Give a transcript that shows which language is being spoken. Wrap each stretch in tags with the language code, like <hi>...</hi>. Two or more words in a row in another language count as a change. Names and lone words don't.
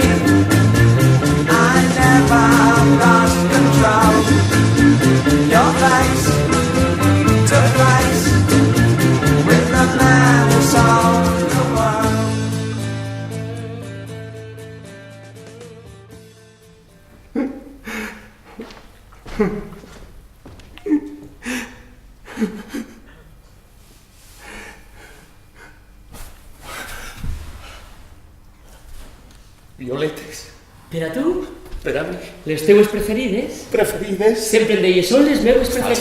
<en>I never lost control. Your face took place with the man who sold the world.</en> <ca>Violetes. Per a tu? Per a mi. Les teues preferides? Preferides? Sempre em deies, són les meves preferides.</ca>